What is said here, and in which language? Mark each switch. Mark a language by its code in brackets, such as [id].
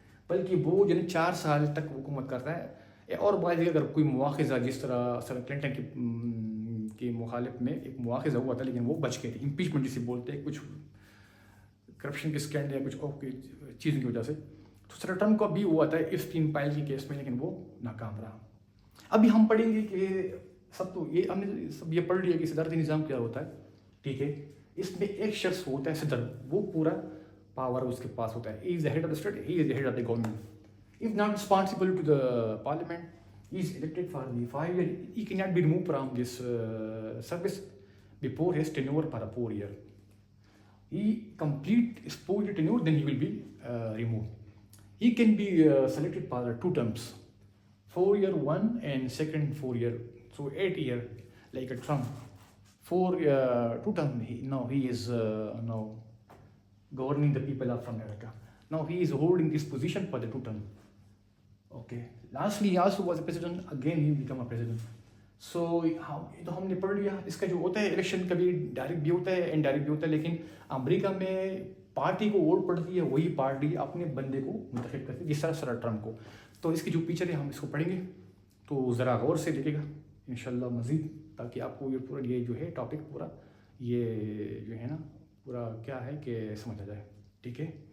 [ur] بلکہ وہ جو 4 سال تک حکومت کرتا ہے. اور بات ہے اگر کوئی مواخذہ، جس طرح سر کلنٹن کے مخالف میں ایک مواخذہ ہوا تھا لیکن وہ بچ گئے تھے، امپیچمنٹ جسے بولتے ہیں، کچھ کرپشن کے اسکینڈل یا کچھ اور چیزوں کی وجہ سے. تو سر ٹرمپ کا بھی ہوا تھا ایفسٹین فائل کے کیس میں، لیکن وہ ناکام رہا. ابھی ہم پڑھیں گے کہ ہم نے سب یہ پڑھ لیا کہ صدارتی نظام کیا ہوتا ہے، ٹھیک ہے. اس میں ایک شخص ہوتا ہے صدر، وہ پورا پاور اس کے پاس ہوتا ہے. [en] He is the head of the state, he is the head of the government. He is not responsible to the parliament. He is elected for the 5 years. He cannot be removed from this service before his tenure for a 4 year. He complete his 4-year tenure, then he will be removed. He can be selected for 2 terms, 4-year one and second 4-year. So 8 year, like a Trump. 2 term. He is now governing the people of America. Now he is holding this position for the 2 term. Okay. Lastly, he also was a president. Again, he became a president. [ur] So تو ہم نے پڑھ لیا. اس کا جو ہوتا ہے election کبھی ڈائریکٹ بھی ہوتا ہے، انڈائریکٹ بھی ہوتا ہے، لیکن امریکہ میں پارٹی کو ووٹ پڑتی ہے، وہی پارٹی اپنے بندے کو منتخب کرتی ہے، جس طرح سر ٹرمپ کو. تو اس کی جو فیچر ہے ہم اس کو پڑھیں گے، تو ذرا غور سے دیکھے گا انشاءاللہ مزید، تاکہ آپ کو یہ جو ہے ٹاپک پورا یہ جو ہے نا پورا کیا ہے کہ سمجھ آ جائے، ٹھیک ہے.